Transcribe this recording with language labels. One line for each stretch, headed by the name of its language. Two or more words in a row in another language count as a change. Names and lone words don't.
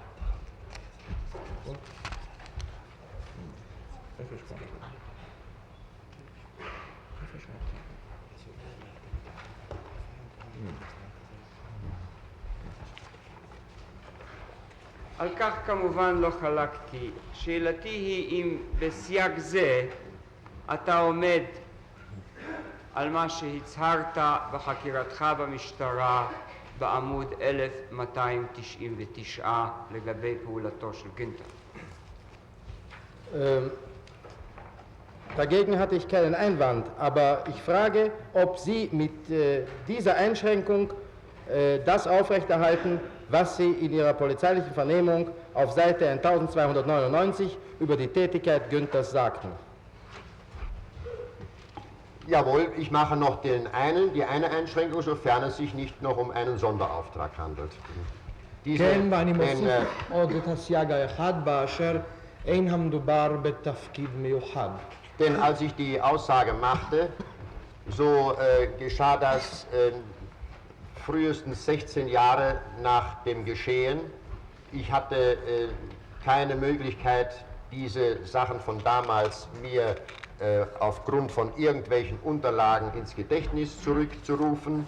Hebrew: על כך כמובן לא חלקתי. שאלתי היא אם בסייג זה אתה עומד על מה שהצהרת בחקירתך במשטרה בעמוד 1299 לגבי פעולתו של גינטר.
German: Dagegen hatte ich keinen Einwand, aber ich frage, ob Sie mit dieser Einschränkung das aufrechterhalten, was Sie in Ihrer polizeilichen Vernehmung auf Seite 1299 über die Tätigkeit Günthers sagten. Jawohl, ich mache noch die eine Einschränkung, sofern es sich nicht noch um einen Sonderauftrag handelt.
Hebrew: כן, ואני מוסיף עוד את הסייג האחד באשר אין המדובר בתפקיד מיוחד.
German: Denn als ich die Aussage machte, so geschah das frühestens 16 Jahre nach dem Geschehen. Ich hatte keine Möglichkeit, diese Sachen von damals mir aufgrund von irgendwelchen Unterlagen ins Gedächtnis zurückzurufen.